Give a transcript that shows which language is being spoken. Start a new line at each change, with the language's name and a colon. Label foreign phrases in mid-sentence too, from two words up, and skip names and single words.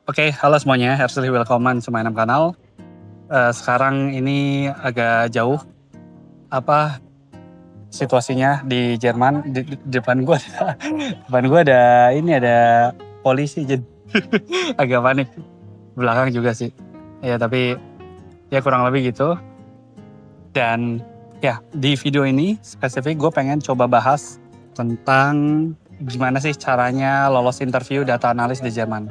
Indonesian: Oke, halo semuanya,
German: herzlich willkommen zu meinem Kanal.
Indonesian: Sekarang ini agak jauh apa situasinya di Jerman. Di depan gua ada, depan gua ada ada polisi jadi agak panik. Belakang juga sih. Ya tapi ya kurang lebih gitu. Dan ya di video ini spesifik gue pengen coba bahas tentang gimana sih caranya lolos interview data analis di Jerman.